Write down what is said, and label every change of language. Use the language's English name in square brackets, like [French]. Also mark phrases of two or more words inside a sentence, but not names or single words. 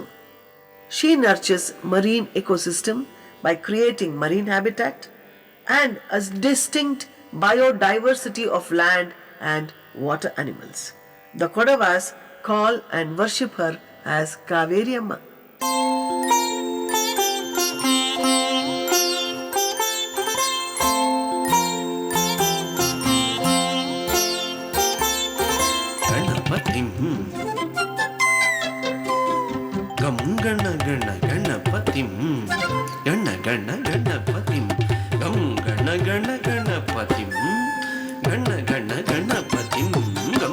[English] She nurtures marine ecosystem by creating marine habitat and a distinct biodiversity of land and water animals. The Kodavas call and worship her as Kaveri Amma. [Sanskrit] ಗಣಪತಿಂ ಗಂ ಗಣ ಗಣ ಗಣಪತಿಂ ಗಣ ಗಣ ಗಣಪತಿಂ ಗಂ ಗಣ ಗಣ ಗಣಪತಿಂ ಗಣ ಗಣ ಗಣಪತಿಂ ಗಂ